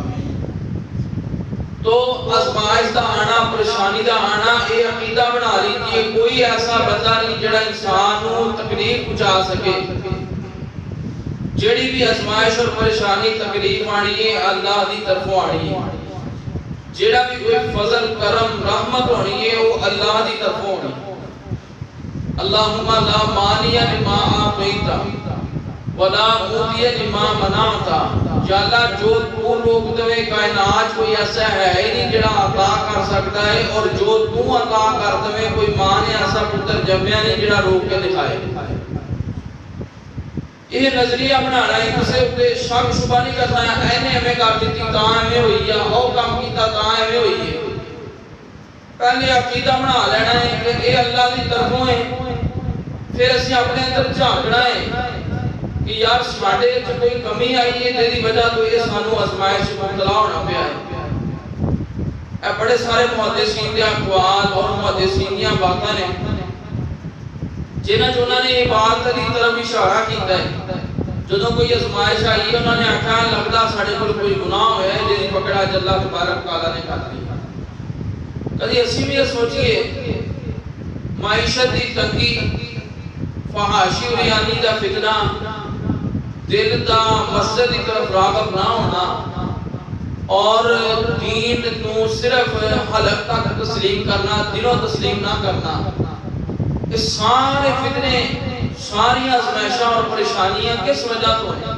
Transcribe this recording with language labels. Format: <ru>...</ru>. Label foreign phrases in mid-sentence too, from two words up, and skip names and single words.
<pa>تو آزمائش دا آنا، پریشانی دا آنا یہ عقیدہ بنا لی کہ کوئی ایسا بندہ نہیں جڑا انسان کو تکلیف پہنچا سکے. جڑی بھی آزمائش اور پریشانی تکلیف آنی ہے اللہ دی طرفوں آنی ہے. جڑا بھی کوئی فضل کرم رحمت ہونی ہے وہ اللہ دی طرفوں ہونی ہے.</pa> <ar>اللہم لا مانع لما اعطیت ولا معطی لما منعت.</ar> <pa>یا اللہ جو تو روک دے کائنات کوئی ایسا ہے ہی نہیں جڑا عطا کر سکتا ہے، اور جو تو عطا کر دے کوئی ماں نے ایسا پتر جمیا نہیں جڑا روک کے دکھائے. یہ نظریہ بنانا ہے، کسی تے شک شبہ نہیں کرنا ہے اینے ہمیں کر دیتی تاں ایویں ہوئی ہے، او کام کیتا تاں ایویں ہوئی ہے. پہلے عقیدہ بنا لینا ہے کہ یہ اللہ دی طرفوں ہے. پھر اسی اپنے اندر جھانکنا ہے کہ یار ساڈے وچ کوئی کمی آئی ہے جس دی وجہ تو یہ سانو آزمائش مبتلا ہونا پیا ہے. اے بڑے سارے محدثین دے اقوال اور محدثین دیاں باتاں نے جنہاں نے یہ بات کی طرف اشارہ کیتا ہے. جدوں کوئی آزمائش آئی ہے انہوں نے آکھا لگدا ساڈے کول کوئی گناہ ہویا ہے جس دی پکڑ اج اللہ تبارک تعالیٰ نے کر دی. کدی اسی بھی یہ سوچئے معیشت دی تنگی، فحاشی اور ریانی دا فتنہ، دل دا مسجد کی طرف راغب نہ ہونا اور دین کو صرف حلق تک تسلیم کرنا، دلوں تسلیم نہ کرنا، اس سارے فتنے ساری آزمائشاں اور پریشانیاں کس وجہ تو ہیں؟</pa>